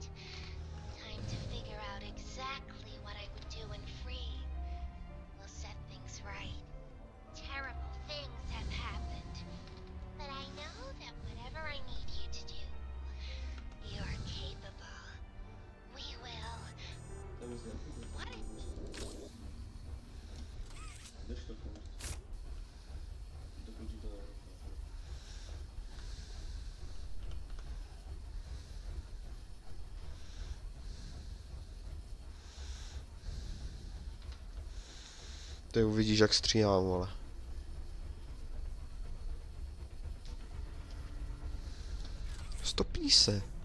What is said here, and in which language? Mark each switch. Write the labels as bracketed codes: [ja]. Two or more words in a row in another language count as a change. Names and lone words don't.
[en] Time to figure out exactly what I would do when free. We'll set things right. Terrible things have happened. But I know that whatever I need you to do, you're capable. We will. [pl] Tam jest lepiej. [en] What? [pl] Weź to kurde. Dochodzi do... [cs] Ty uvidíš, jak stříhám, vole. Stopí se.